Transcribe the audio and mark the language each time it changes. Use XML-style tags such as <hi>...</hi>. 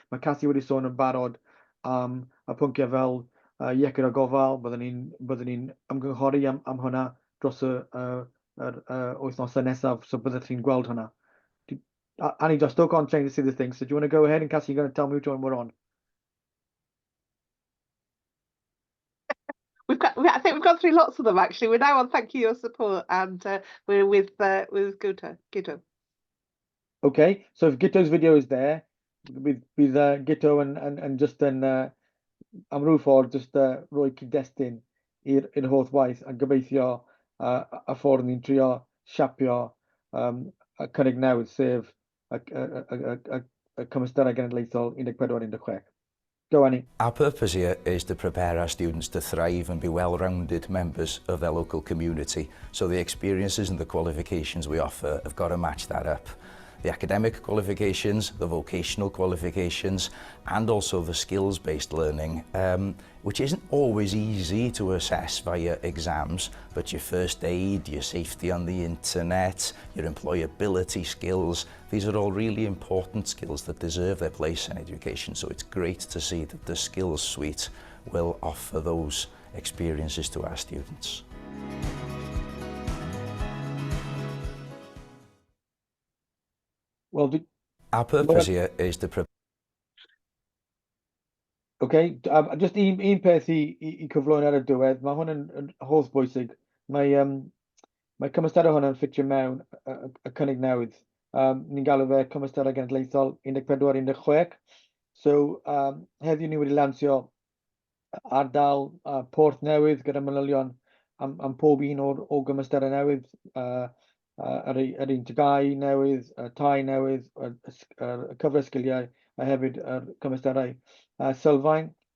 <cy>Mae Cassie wedi sôn yn barod am y pwynciau fel iechyd o gofal, byddwn ni'n ymgynghori am hwnna dros y wythnosau nesaf, so byddwch chi'n gweld hwnna.</cy> <en>Annie, I still can't change to see the thing, so do you want to go ahead and Cassie, you're going to tell me which one we're on? I think we've gone through lots of them actually. We're now on Thank You, Your Support, and we're with Guto. Okay, so if Gito's video is there, with Gito and just</en> <cy>yn am rhyw ffordd just rhoi cyd-destun i'r holl waith a gobeithio y ffordd ni'n trio siapio y cynnig newydd, sef y Cymwysterau Genedlaethol 14-16.</cy> <en>Go, Annie. Our purpose here is to prepare our students to thrive and be well-rounded members of their local community. So the experiences and the qualifications we offer have got to match that up. The academic qualifications, the vocational qualifications, and also the skills-based learning, which isn't always easy to assess via exams, but your first aid, your safety on the internet, your employability skills, these are all really important skills that deserve their place in education. So it's great to see that the skills suite will offer those experiences to our students. Well, our purpose here is to prepare.</en> <cy>Okay, just un peth i cyflwyno ar y diwedd, mae hwn yn holl bwysig. Mae Cymwysterau hwn yn ffitio mewn y cynnig newydd. Ni'n galw fe Cymwysterau Genedlaethol 14-16. So, heddiw ni wedi lansio ardal Porth newydd gyda manylion am pob un o gymwysterau newydd, yr un tygau newydd, y tai newydd, y cyfres sgiliau, a hefyd yr cymwysterau sylfaen.</cy>